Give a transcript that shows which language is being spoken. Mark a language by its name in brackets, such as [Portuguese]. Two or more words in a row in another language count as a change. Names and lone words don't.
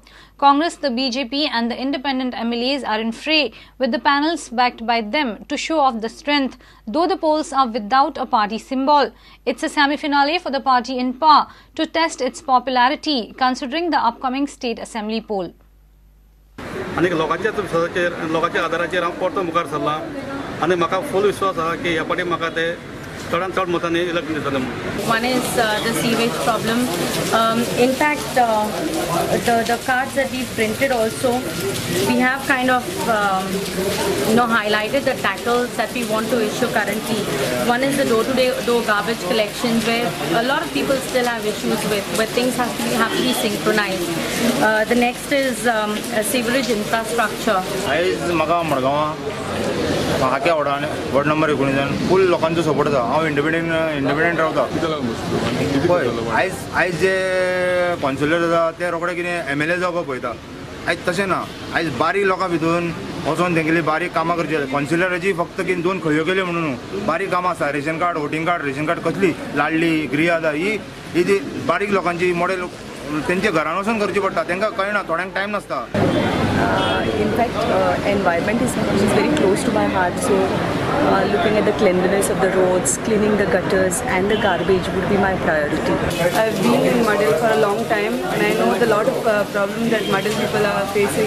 [English] Congress, the BJP and the independent MLAs are in fray with the panels backed by them to show off the strength, though the polls are without a party symbol. It's a semi-finale for the party in power to test its popularity considering the upcoming state assembly poll. [Konkani] आणि लोकांच्या आदाराचेर हांव परतो मुखार सरला आनी म्हाका फुल विश्वास आसा की ह्या फावटी म्हाका ते चडांत चड मतांनी इलेक्शन दितले. [English] One is the sewage problem. In fact, the cards that we've printed also, we have kind of highlighted the tackles that we want to issue currently. One is the door-to-door garbage collection, where a lot of people still have issues with, where things have to be synchronized. The next is sewerage infrastructure. [Konkani] म्हाका [English] ward number [Konkani] 19 फूल लोकांचो सपोर्ट आसा. हांव इंडिपेंडंट रावता. आयज जे कॉन्सिलर आसा ते रोखडे कितें MLA जावपाक पळयता. आयज तशें ना. आयज बारीक लोकां भितून वचून तेंगेली बारीक कामां करची कौन्सिलराची फक्त की 2 खंयो केल्यो म्हणून बारीक कामां आसा [English] ration card voting card ration card [Konkani] कसली लाडली गृह आधार ही जी बारीक लोकांची मॉडेल तेंच्या घरान वचून करची पडटा तांकां कळना थोड्यांक टायम नासता. [English] In fact, environment is very close to my heart, so looking at the cleanliness of the roads, cleaning the gutters and the garbage would be my priority. I've been in Madel for a long time and I know the lot of problems that Madel people are facing.